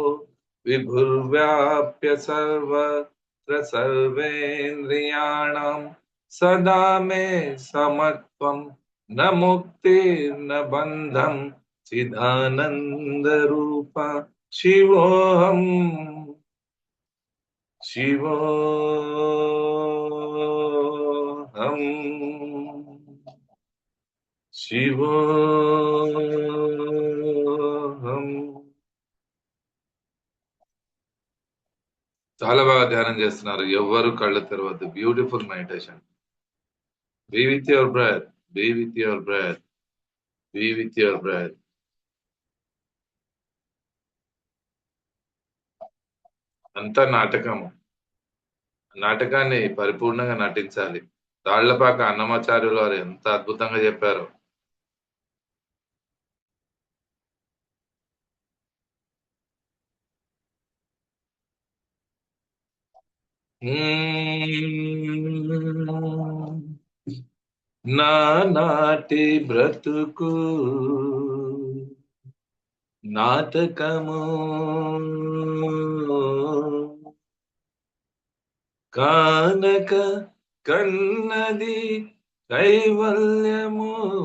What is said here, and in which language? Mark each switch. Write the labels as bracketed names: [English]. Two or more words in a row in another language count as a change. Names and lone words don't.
[Sanskrit] विभुर्व्याप्य सर्वत्र सर्वेन्द्रियाणां सदा मे समत्वं न मुक्तिर्न बन्धं चिदानन्दरूप शिवोऽहम् शिवोऽहम् శివోహం. [Telugu] చాలా బాగా ధ్యానం చేస్తున్నారు. ఎవ్వరు కళ్ళు తెరవద్దు. [English] beautiful meditation. be with your breath, be with your breath, be with your breath. [Telugu] అంతా నాటకము. నాటకాన్ని పరిపూర్ణంగా నటించాలి. తాళ్లపాక అన్నమాచార్యులు వారు ఎంత అద్భుతంగా చెప్పారు. నాటి బ్రతుకు నాటకము కానక కన్నది కైవల్యము